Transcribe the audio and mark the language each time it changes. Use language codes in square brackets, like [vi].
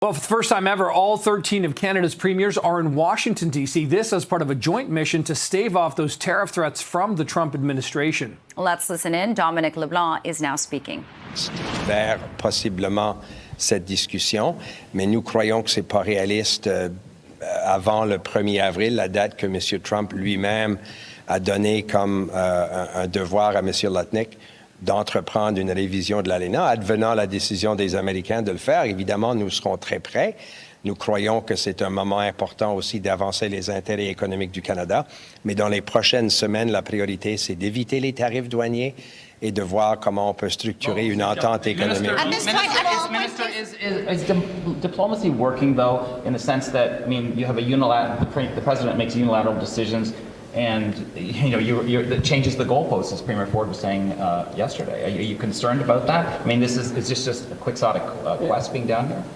[en] Well, for the first time ever, all 13 of Canada's premiers are in Washington, D.C., this as part of a joint mission to stave off those tariff threats from the Trump administration. Let's listen in. Dominic Leblanc is now speaking. [fr] Vers possiblement cette discussion, mais nous croyons que c'est pas réaliste avant le 1er avril, la date que M. Trump lui-même a donnée comme un devoir à M. Leblanc d'entreprendre une révision de l'ALENA, advenant la décision des Américains de le faire. Évidemment, nous serons très prêts. Nous croyons que c'est un moment important aussi d'avancer les intérêts économiques du Canada. Mais dans les prochaines semaines, la priorité, c'est d'éviter les tarifs douaniers et de voir comment on peut structurer une entente économique. [en] Minister, is diplomacy working, though, in the sense that, I mean, you have a the president makes unilateral decisions, and that changes the goalposts, as Premier Ford was saying yesterday. Are you concerned about that? I mean, is this just a quixotic quest being done here?